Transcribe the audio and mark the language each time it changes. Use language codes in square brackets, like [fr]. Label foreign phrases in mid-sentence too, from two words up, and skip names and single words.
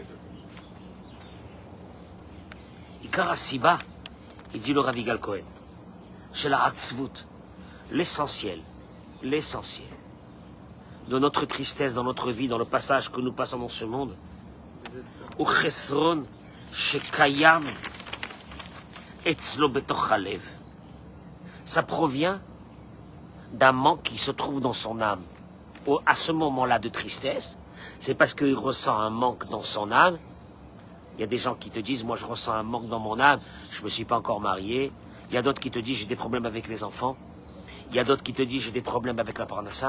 [he] Ikara Siba, [fr] il dit le Rav Yigal Cohen, chez la Hatzvut, l'essentiel de notre tristesse dans notre vie, dans le passage que nous passons dans ce monde, [he] ou chesron shekayam etzlo betoch halev, [fr] ça provient d'un manque qui se trouve dans son âme. À ce moment-là de tristesse, c'est parce qu'il ressent un manque dans son âme. Il y a des gens qui te disent, moi je ressens un manque dans mon âme, je ne me suis pas encore marié. Il y a d'autres qui te disent, j'ai des problèmes avec les enfants. Il y a d'autres qui te disent, j'ai des problèmes avec la parnassa.